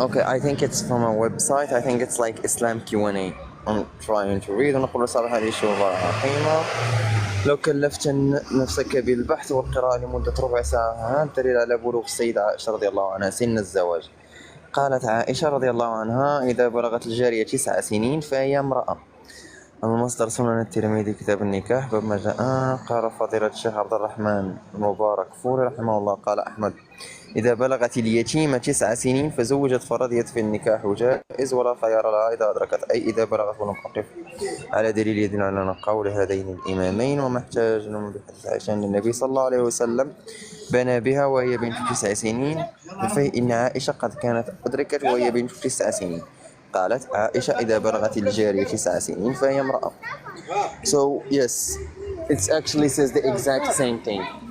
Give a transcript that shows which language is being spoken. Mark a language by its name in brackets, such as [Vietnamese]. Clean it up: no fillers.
[English] Okay, I think it's from a website. I think it's like Islam Q&A. I'm trying to read. [Arabic] ونقول صراحة هذه شغلة عقيمة. لو كلفت نفسك بالبحث والقراءة لمدة ربع ساعة دليل على بلوغ السيدة عائشة رضي الله عنها سن الزواج. قالت عائشة رضي الله عنها: إذا بلغت الجارية 9 سنين فهي امرأة. المصدر سنن الترمذي كتاب النكاح باب ما جاء. قال فضيلة الشيخ عبد الرحمن المبارك فوري رحمه الله: قال أحمد: إذا بلغت اليتيمة 9 سنين فزوجت فرضيت في النكاح جائز ولا خيار لها إذا أدركت، أي إذا بلغت ولم أقف على دليل يدل على قول هذين الإمامين. وما احتاج بحديث عائشة أن النبي صلى الله عليه وسلم بنى بها وهي بنت 9 سنين، فإن عائشة قد كانت أدركت وهي بنت 9 سنين. قالت عائشة: إذا بلغت الجارية 9 سنين فهي امرأة. [English] So yes, it actually says the exact same thing.